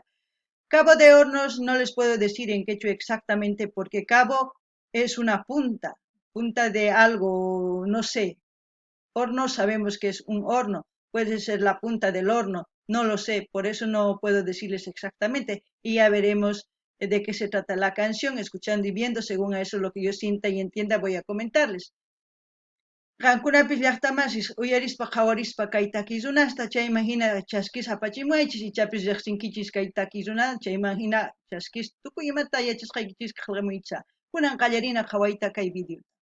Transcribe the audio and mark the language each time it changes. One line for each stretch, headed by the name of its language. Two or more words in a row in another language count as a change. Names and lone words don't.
Spanish: Cabo de Hornos no les puedo decir en qué hecho exactamente, porque cabo es una punta de algo, no sé. Horno sabemos que es un horno, puede ser la punta del horno, no lo sé, por eso no puedo decirles exactamente y ya veremos de qué se trata la canción, escuchando y viendo, según a eso lo que yo sienta y entienda voy a comentarles.
Quechua: Qankunapis llaqtamasis uyarispa qawarispa kay takirunasta chayman hina chaskis apachimuaychis ichapis riqsinkichis kay takiruna chayman hina chaskis tukuy imata yachasqaykichis qhamuiycha kunan qallarina qhawayta kay video.